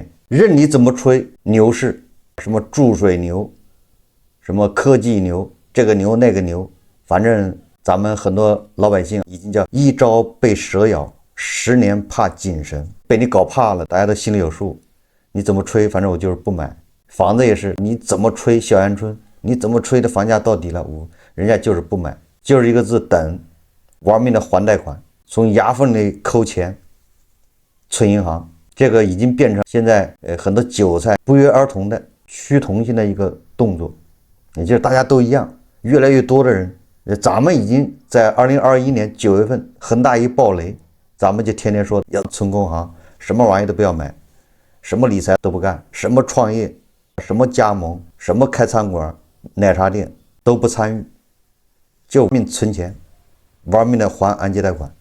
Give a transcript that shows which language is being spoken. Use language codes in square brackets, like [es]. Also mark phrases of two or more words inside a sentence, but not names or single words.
[zh] 任你怎麼吹牛市，什麼注水牛，什麼科技牛，這個牛那個牛，反正咱們很多老百姓已經叫一朝被蛇咬，10年怕井繩，被你搞怕了，大家都心裡有數。你怎麼吹，反正我就是不買。房子也是，你怎麼吹小陽春，你怎麼吹的房價到底了，人家就是不買，就是一個字等，玩命的還貸款，從牙縫裡摳錢，存銀行，這個已經變成現在很多韭菜不約而同的趨同性的一個動作，也就是大家都一樣，越來越多的人，咱們已經在2021年9月份恒大一暴雷，咱們就天天說要存工行，什麼玩意都不要買，什麼理財都不幹，什麼創業，什麼加盟，什麼開餐館、奶茶店都不參與，就命存錢，玩命的還按揭貸款。